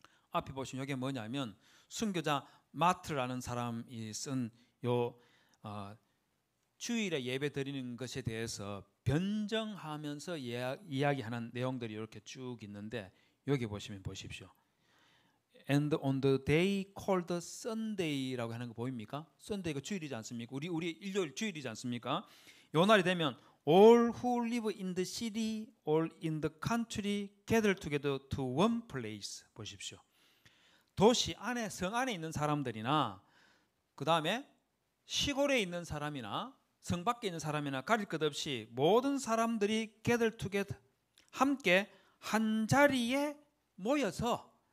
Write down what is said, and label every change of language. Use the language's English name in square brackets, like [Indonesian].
[Korean] 앞에 보시면 이게 뭐냐면 순교자 마트라는 사람이 쓴 주일에 예배 드리는 것에 대해서 변정하면서 이야기하는 내용들이 이렇게 쭉 있는데, 여기 보시면 보십시오. [English] And on the day called Sunday라고 [Korean] 하는 거 보입니까? Sunday가 주일이지 않습니까? 우리 일요일 주일이지 않습니까? 요 날이 되면 [English] all who live in the city or in the country gather together to one place. [Korean] 보십시오. 도시 안에, 성 안에 있는 사람들이나 그 다음에 시골에 있는 사람이나 성 밖에 있는 사람이나 가릴 것 없이 모든 사람들이 [English] gather together, [Korean] 함께 한 자리에 모여서